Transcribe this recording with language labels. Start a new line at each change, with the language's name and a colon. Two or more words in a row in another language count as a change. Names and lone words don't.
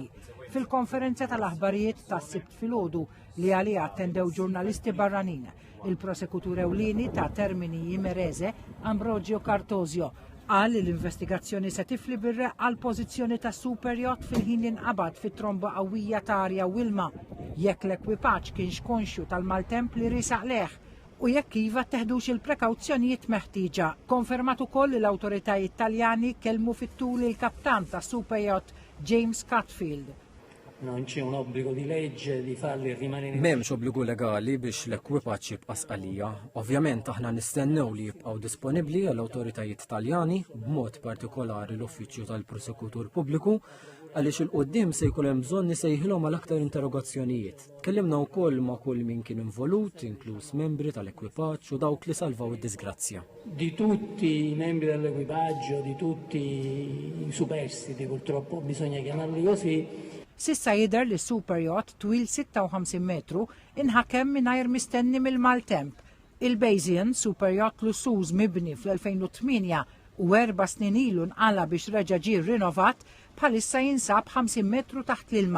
Maltese: Fil-konferenza tal-aħbarijiet tas-Sibt filgħodu li għaliha attendew ġurnalisti barranin, il-prosekutur ewlieni ta' Termini Imerese, Ambrogio Cartosio, qal li l-investigazzjoni se tifli bir-reqqa għal pożizzjoni ta'
English: super yacht
Maltese: fil-ħin inqabad fit-tromba qawwija ta' Arja Wilma, jekk l-ekwipaġġ kienx konxju tal-maltemp li risaq leħ u jekk iva teħdux il-prekawzjonijiet meħtieġa. Konfermat ukoll li l-awtoritajiet Taljani kellmu fit-tul il-kaptan ta'
English: super yacht
Maltese: James Cutfield.
Italian: Non c'è un obbligo di legge di farli rimanere.
Maltese: M'hemmx obbligu legali biex l-ekwipaġġ jibqa' sqalija. Ovvjament aħna nistennew li jibqgħu disponibbli għall-awtoritajiet Taljani b'mod partikolari l-Uffiċċju tal-Prosekutur Pubbliku għaliex il-qudiem se jkun hemm bżonn nisejħilhom għal aktar interrogazzjonijiet. Tkellimna wkoll ma' kull min kien involut, inkluż membri tal-ekwipaġġ u dawk li salvaw id-disgrazzja.
Italian: Di tutti i membri dell'equipaggio, di tutti i superstiti, purtroppo bisogna chiamarli così.
Maltese: Sissa jidher li
English: super yacht
Maltese: twil 56 metru inħakem mingħajr mistenni mill-maltemp. Il-Bayesian
English: super yacht
Maltese: lussuż mibni fl-2008 u 4 snin ilu nqala biex reġa' ġie rinovat bħalissa jinsab 50 metru taħt l-ilma.